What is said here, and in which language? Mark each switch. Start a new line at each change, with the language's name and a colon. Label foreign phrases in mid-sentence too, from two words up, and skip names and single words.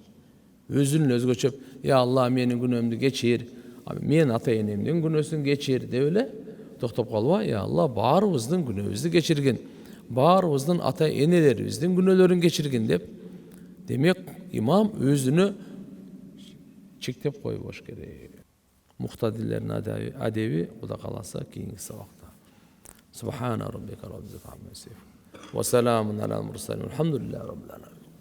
Kyrgyz: Өзүнүн өзгөчөп, я Алла менин күнөөмдү кечир, мен ата энемдин күнөөсүн кечир деп эле токтоп калбай, я Алла баарыбыздын күнөөбүздү кечиргин, баарыбыздын ата энелерибиздин күнөөлөрүн кечиргин деп, демек имам өзүнө чектеп койбош керек. Муктадилердин адеби Кудай кааласа кийинки сабакта.
Arabic: سبحان ربك رب العزة عما يصفون. وسلام على المرسلين الحمد لله رب العالمين.